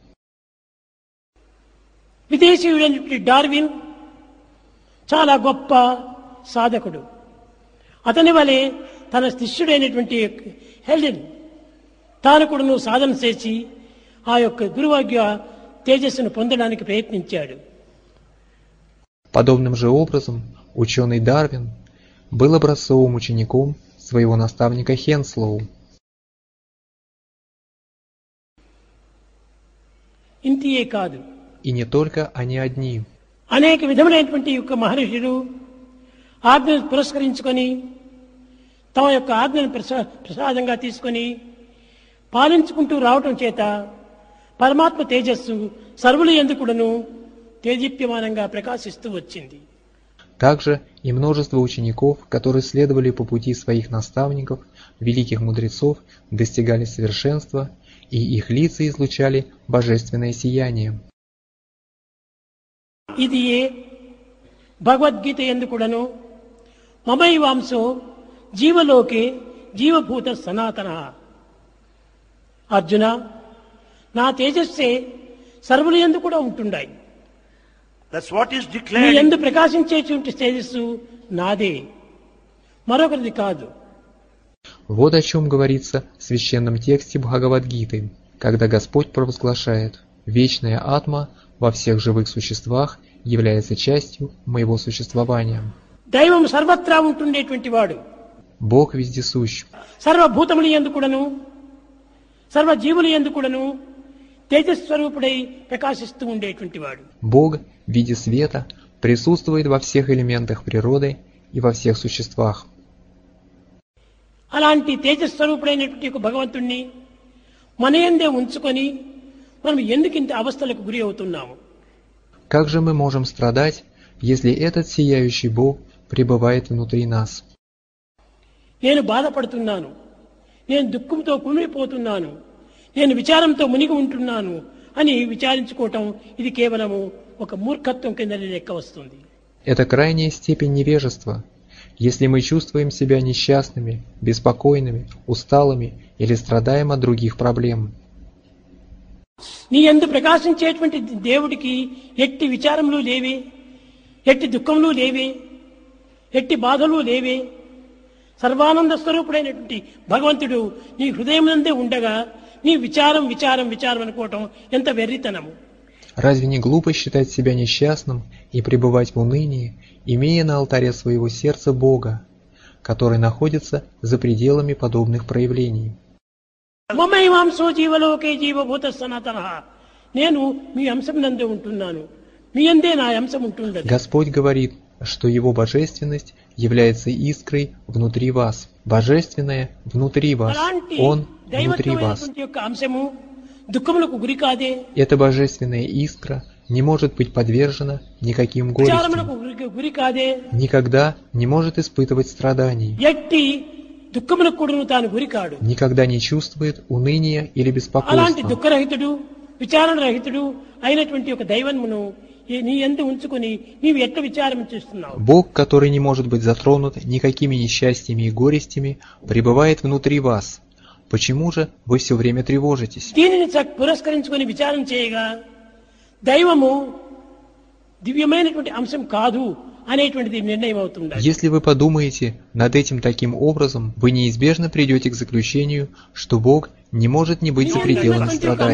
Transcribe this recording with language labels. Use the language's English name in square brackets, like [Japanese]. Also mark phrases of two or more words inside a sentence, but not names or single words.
[Telugu] విదేశీయుడైనటువంటి డార్విన్ చాలా గొప్ప సాధకుడు. అతని వలె తన శిష్యుడైనటువంటి హెల్డెన్ తాను కూడా సాధన చేసి ఆ యొక్క గురువాగ్య తేజస్సును పొందడానికి ప్రయత్నించాడు. [Russian] Подобным же образом ученый Дарвин был образцовым учеником своего наставника Хенслоу. [Telugu] ఇంతియే కాదు, [Russian] И не только они одни. [Telugu] అనేక విధములైనటువంటి యొక్క మహర్షులు ఆజ్ఞను పురస్కరించుకొని తమ యొక్క ఆజ్ఞను ప్రసాదంగా తీసుకొని పాలించుకుంటూ రావటం చేత పరమాత్మ తేజస్సు సర్వుల యందు కూడాను తేజీప్యమానంగా ప్రకాశిస్తూ వచ్చింది. [Russian] Также и множество учеников, которые следовали по пути своих наставников, великих мудрецов, достигали совершенства, и их лица излучали божественное сияние. [Telugu] ఇది భగవద్గీత యందు కూడాను [Sanskrit] మమైవాంశో జీవలోకే జీవభూత సనాతన. [Telugu] అర్జున, నా తేజస్సే సర్వుల యందు కూడా ఉంటున్నాయి. [English] That's what is [Telugu] నీ [English] declared. [Telugu] యందు ప్రకాశించేటువంటి తేజస్సు నాదే, మరొకరిది కాదు. [Russian] Вот о чем говорится в священном тексте Бхагавад-гиты, когда Господь провозглашает: «Вечная атма во всех живых существах является частью моего существования». [Telugu] దైవం సర్వత్రా ఉంటుండేటువంటి వాడు. [Russian] Бог вездесущ. [Telugu] సర్వభూతముల యందు కూడాను సర్వజీవుల యందు కూడాను తేజస్వరూపుడై ప్రకాశిస్తూ ఉండేటువంటి వాడు. [Russian] Бог в виде света присутствует во всех элементах природы и во всех существах. [Telugu] అలాంటి తేజస్వరూపుడైనటువంటి ఒక భగవంతుణ్ణి మన యందే ఉంచుకొని మనం ఎందుకు ఇంత అవస్థలకు గురి అవుతున్నాము? [Russian] Как же мы можем страдать, если этот сияющий Бог пребывает внутри нас? [Telugu] నేను బాధపడుతున్నాను, నేను దుఃఖంతో కుమిలిపోతున్నాను, నేను విచారంతో మునిగి ఉంటున్నాను అని విచారించుకోవటం ఇది కేవలము ఒక మూర్ఖత్వం కింద లెక్క వస్తుంది. [Russian] Это крайняя степень невежества. Если мы чувствуем себя несчастными, беспокойными, усталыми или страдаем от других проблем. [Telugu] నీ యందు ప్రకాశించేటువంటి దేవుడికి ఎట్టి విచారములు లేవే, ఎట్టి దుఃఖములు లేవే, ఎట్టి బాధలు లేవే. సర్వానంద స్వరూపుడైనటువంటి భగవంతుడు నీ హృదయమునందే ఉండగా నీ విచారం విచారం విచారం అనుకోవటం ఎంత వెర్రితనము. [Russian] Разве не глупо считать себя несчастным и пребывать в унынии, имея на алтаре своего сердца Бога, который находится за пределами подобных проявлений? [Sanskrit] మమైవాంశో జీవలోకే జీవభూత సనాతన. [Telugu] నేను మీ అంశం నందే ఉంటున్నాను, మీ అందే నా అంశం ఉంటున్నది. [Russian] Господь говорит, что Его божественность является искрой внутри вас. Божественное внутри вас. [Telugu] అలాంటి [Russian] Он внутри вас. [Telugu] దైవత్వమైనటువంటి యొక్క అంశము దుఃఖములకు గురి కాదే, [Russian] Эта божественная искра не может быть подвержена никаким горестям, [Telugu] విచారములకు గురి కాదే, [Russian] никогда не может испытывать страданий, [Telugu] ఎట్టి దుఃఖములకు కూడా తాను గురి కాడు. [Russian] никогда не чувствует уныния или [Telugu] అలాంటి [Russian] беспокойства. [Telugu] దుఃఖరహితుడు విచారణ రహితుడు అయినటువంటి ఒక దైవమును నీ యందు ఉంచుకొని నీవు ఎట్లా విచారం చేస్తున్నావు? [Russian] Бог, который не может быть затронут никакими несчастьями и горестями, пребывает внутри вас. Почему же вы все время тревожитесь? [Telugu] దీనిని పురస్కరించుకొని విచారణ చేయగా దైవము దివ్యమైనటువంటి అంశం కాదు అనేటువంటిది నిర్ణయం అవుతుంది. [Russian] Если вы подумаете над этим таким образом, вы неизбежно придете к заключению, что Бог не может не быть за пределами страданий.